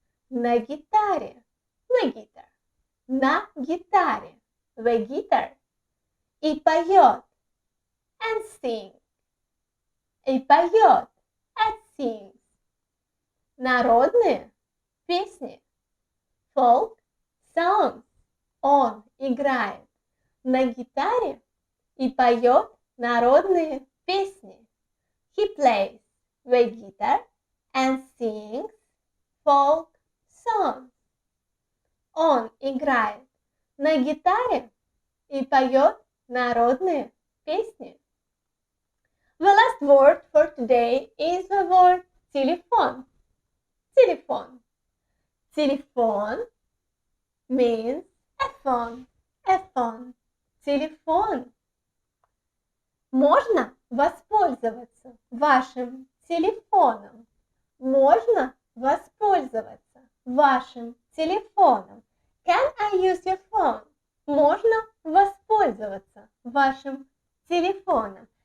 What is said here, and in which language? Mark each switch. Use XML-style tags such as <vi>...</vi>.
<ru>На гитаре.</ru> <en>The guitar.</en> <ru>На гитаре. The guitar. И поет.</ru> <en>And sings.</en> <ru>И поет. And sings. Народные песни.</ru> <en>Folk songs.</en> <ru>Он играет на гитаре и поет народные песни.</ru> <en>He plays the guitar and sings folk songs.</en> <ru>Он играет на гитаре и поет народные песни.</ru> <en>The last word for today is the word телефон.</en> <ru>Телефон.</ru> <en>Телефон means a phone. A phone. Телефон.</en> <ru>Можно воспользоваться вашим телефоном. Можно воспользоваться вашим телефоном.</ru> <en>Can I use your phone?</en> <ru>Можно воспользоваться вашим телефоном.</ru>